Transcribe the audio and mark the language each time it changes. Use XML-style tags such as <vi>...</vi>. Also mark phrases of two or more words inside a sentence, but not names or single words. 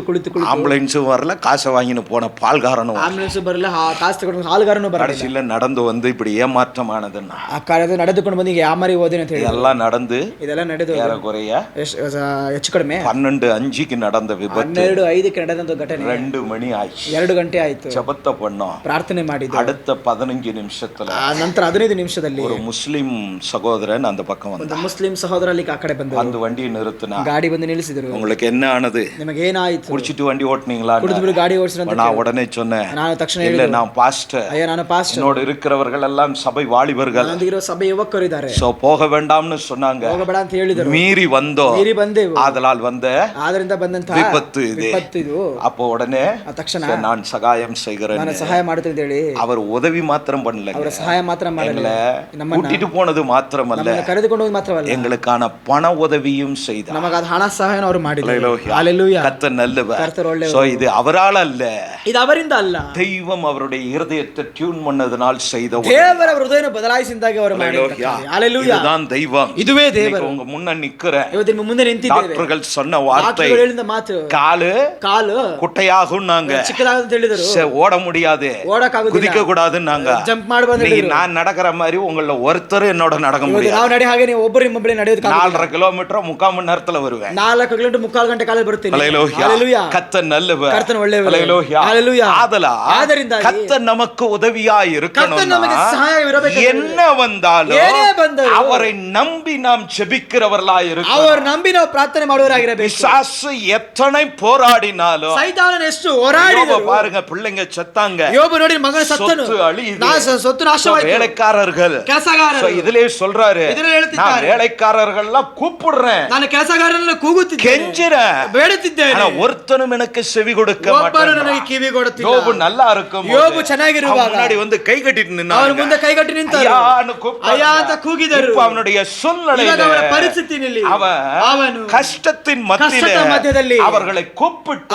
<ta>ஆம்புலன்ஸும் வரல, காசை வாங்கின்னு போன பால்காரனும்</ta> <kn>ಆಂಬುಲೆನ್ಸ್ ಬರಲ್ಲ, ಕಾಸು ತಗೊಂಡು ಹಾಲುಗಾರನು ಬರಲ್ಲ.</kn> <ta>கடைசியில நடந்து வந்து இப்படி ஏமாற்றமானதுன்னா,</ta> <kn>ಆ ಕಾರ್ಯದ ನಡೆದುಕೊಂಡು ಬಂದು ಯಾಮಾರಿ ಹೋದೇನೆ ಅಂತ ಹೇಳಿ</kn> <ta>இதெல்லாம் நடந்து</ta> <kn>ಇದೆಲ್ಲ ನಡೆದು</kn> <ta>ஏறக்குறைய</ta> <kn>ಹೆಚ್ಚು ಕಡಿಮೆ</kn> <ta>12:05க்கு நடந்த விபத்து</ta> <kn>12:05ಕ್ಕೆ ನಡೆದಂತ ಘಟನೆ</kn> <ta>2 மணி ஆயிடுச்சு.</ta> <kn>2 ಗಂಟೆ ಆಯ್ತು.</kn> <ta>ஜெபத்தை பண்ணோம்,</ta> <kn>ಪ್ರಾರ್ಥನೆ ಮಾಡಿದ್ದು.</kn> <ta>அடுத்த 15 நிமிஷத்துல</ta> <kn>ನಂತರ 15 ನಿಮಿಷದಲ್ಲಿ</kn> <ta>ஒரு முஸ்லிம் சகோதரன் அந்த பக்கம்</ta> <kn>ಒಂದು</kn> <ta>வந்தான்.</ta> <kn>ಮುಸ್ಲಿಂ ಸಹೋದರ ಅಲ್ಲಿ ಆ ಕಡೆ ಬಂದರು.</kn> <ta>அந்த வண்டியை நிறுத்தினா,</ta> <kn>ಗಾಡಿ ಬಂದು ನಿಲ್ಲಿಸಿದರು.</kn> <ta>உங்களுக்கு என்ன ஆனது,</ta> <kn>ನಿಮಗೆ ಏನಾಯಿತು,</kn> <ta>குடிச்சிட்டு வண்டி ஓட்டுனீங்களா?</ta> <kn>ಕುಡಿದು ಗಾಡಿ ಓಡಿಸಿದ್ರು.</kn> <ta>நான் உடனே சொன்னேன்,</ta> <kn>ನಾನು ತಕ್ಷಣ</kn> <ta>இல்ல நான் பாஸ்டர்,</ta> <kn>ಅಯ್ಯ ನಾನು ಪಾಸ್ಟರ್,</kn> <ta>என்னோட என்னோடு இருக்கிறவர்கள் எல்லாம் சபை வாலிபர்கள்.</ta> <kn>ನನ್ನೊಂದಿಗಿರೋ ಸಭೆ ಯುವಕರು ಇದ್ದಾರೆ.</kn> <ta>சோ போக வேண்டாம்னு சொன்னாங்க.</ta> <kn>ಹೋಗಬೇಡ ಅಂತ ಹೇಳಿದರು.</kn> <ta>மீறி</ta> <kn>ಬಂದೆವು.</kn> <ta>ஆதலால் வந்த</ta> <kn>ಆದರಿಂದ ಬಂದಂತ</kn> <ta>விபத்து</ta> <kn>ಇದು.</kn> <ta>அப்போ உடனே</ta> <kn>ತಕ್ಷಣ</kn> <ta>நான் சகாயம் செய்கிறேன்,</ta> <kn>ನಾನು ಸಹಾಯ ಮಾಡ್ತೀನಿ ಅಂತ ಹೇಳಿ</kn> <ta>அவர் உதவி மாத்திரம் பண்ணல,</ta> <kn>ಅವರ ಸಹಾಯ ಮಾತ್ರ ಮಾಡಲಿಲ್ಲ,</kn> <ta>கூட்டிட்டு போனது மாத்திரமல்ல,</ta> <kn>ಕರೆದುಕೊಂಡು ಹೋಗಿ ಮಾತ್ರವಲ್ಲ,</kn> <ta>எங்களுக்கான பண உதவியும் செய்தார்.</ta> <kn>ನಮಗಾದ ಹಣ ಸಹಾಯ ಅವರು ಮಾಡಿದರು.</kn> <ta>ஹalleluya. கர்த்தர் நல்லவர்.</ta> <kn>ಕರ್ತರು ಒಳ್ಳೆಯವರು.</kn> <ta>சோ இது அவரால் அல்ல,</ta> <kn>ಇದು ಅವರಿಂದ ಅಲ್ಲ,</kn> <ta>தெய்வம் அவருடைய இருதயத்தை டியூன் பண்ணதனால் செய்த</ta> <kn>ದೇವರ ಹೃದಯವನ್ನು ಬದಲಾಯಿಸಿದಾಗ ಅವರು ಮಾಡಿದ್ದಾರೆ.</kn> <ta>ஹalleluya. இதுதான் தெய்வம். இதுவே தேவன். உங்க முன்ன நிக்கிறேன்.</ta> <kn>ಇವತ್ತು ನಿಮ್ಮ ಮುಂದೆ ನಿಂತಿದ್ದೇವೆ.</kn> <ta>டாக்டர்கள் சொன்ன வார்த்தை,</ta> <kn>ಡಾಕ್ಟರ್ಗಳು ಹೇಳಿದ ಮಾತು, ಕಾಲು</kn> <ta>குட்டையாகும்னாங்க,</ta> <kn>ಚಿಕ್ಕದಾಗುತ್ತೆ ಅಂತ ಹೇಳಿದರು.</kn> <ta>ஓட முடியாது,</ta> <kn>ಓಡಕ್ಕಾಗುದಿಲ್ಲ,</kn> <ta>குதிக்க கூடாதுன்னாங்க,</ta> <kn>ಜಂಪ್ ಮಾಡಬಾರದು.</kn> <ta>நான் நடக்கிற மாதிரி உங்கள ஒருத்தர் என்னோட நடக்க முடியாது.</ta> <kn>ನಾವು ನಡೆ ಹಾಗೆ ನೀವು ಒಬ್ಬರು ನಿಮ್ಮೊಬ್ಬರೇ ನಡೆಯೋದು.</kn> <ta>4.5 கிலோமீட்டர் 3/4 மணி நேரத்துல வருவேன்.</ta> <kn>4 ಕಿಲೋಮೀಟರ್ 3/4 ಗಂಟೆ ಕಾಲದಲ್ಲಿ ಬರುತ್ತೇನೆ.</kn> <ta>ஹalleluya. கர்த்தர் நல்லவர்,</ta> <kn>ಕರ್ತನು ಒಳ್ಳೆಯವರು.</kn> <ta>ஹalleluya.</ta> <kn>ಆದ್ದರಿಂದ</kn> <ta>கர்த்தர் நமக்கு உதவியாய் இருக்கணும்.</ta> <kn>ಕರ್ತನು ನಮಗೆ ಸಹಾಯ ಇರಬೇಕು.</kn> <ta>என்ன வந்தாலும் அவரை நம்பி நாம் ஜெபிக்கிறவர்களாய் இருக்கணும்.</ta> <kn>அவர் ನಂಬಿ ನಾವು ಪ್ರಾರ್ಥನೆ ಮಾಡುವವರಾಗಿರಬೇಕು.</kn> <ta>பிசாசு எத்தனை போராடினாலும்,</ta> <kn>ಸೈತಾನನು ಎಷ್ಟು ಹೋರಾಡಿದರೂ,</kn> <ta>பாருங்க பிள்ளைங்க செத்தாங்க,</ta> <kn>யோபு ನೋಡಿ ಮಗನ ಸತ್ತನು, சொத்து ನಾಶವಾಯಿತು,</kn> <ta>வேலைக்காரர்கள்,</ta> <kn>ಕೆಲಸಗಾರರು.</kn> <ta>இதிலே சொல்றாரு, நான் வேலைக்காரர்கள்லாம் கூப்பிடுறேன்,</ta> <kn>ನಾನು ಕೆಲಸಗಾರರನ್ನು ಕೂಗುತ್ತಿದ್ದೇನೆ,</kn> <ta>கெஞ்சுறேன்,</ta> <kn>ಬೇಡುತ್ತಿದ್ದೇನೆ,</kn> <ta>ஆனா ஒருத்தனும் எனக்கு செவி கொடுக்க</ta> <kn>ಒಬ್ಬರು ನನಗೆ</kn> <ta>மாட்டான்.</ta> <kn>ಕಿವಿ ಕೊಡುತ್ತಿಲ್ಲ.</kn> <ta>யோபு நல்லா இருக்கும்,</ta> <kn>யோபு ಚೆನ್ನಾಗಿರುವಾಗ</kn> <ta>முன்னாடி வந்து கை கட்டிட்டு நின்னாங்க,</ta> <kn>ಅವರು ಮುಂದೆ ಕೈಗಟ್ಟಿ ನಿಂತರು, ಅಯ್ಯಾ ಅಂತ ಕೂಗಿದರು.</kn> <ta>அவனுடைய சூழ்நிலையில,</ta> <kn>ಅವರ ಪರಿಸ್ಥಿತಿಯಲ್ಲಿ</kn> <ta>அவನು கஷ்டத்தின் மத்தியிலே அவர்களை கூப்பிட்டு</ta>